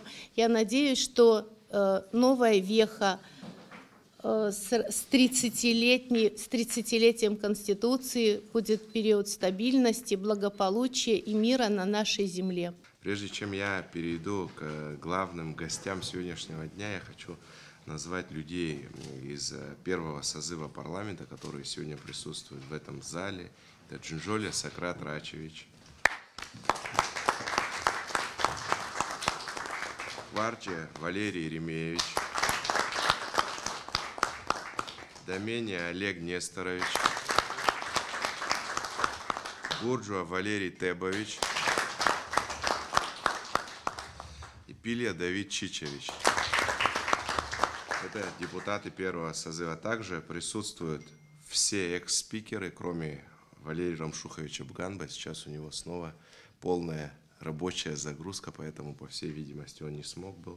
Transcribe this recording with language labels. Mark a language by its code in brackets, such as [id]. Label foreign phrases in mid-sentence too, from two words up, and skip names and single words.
[ru] Я надеюсь, что новая веха с 30-летием Конституции будет период стабильности, благополучия и мира на нашей земле. Прежде чем я перейду к главным гостям сегодняшнего дня, я хочу назвать людей из первого созыва парламента, которые сегодня присутствуют в этом зале. Это Джинжоля Сократ Рачевич, Варче Валерий Еремеевич, Доменя Олег Несторович, Гурджуа Валерий Тебович и Пилья Давид Чичевич. Это депутаты первого созыва. Также присутствуют все экс-спикеры, кроме Валерия Рамшуховича Бганба. Сейчас у него снова полная рабочая загрузка, поэтому, по всей видимости, он не смог был.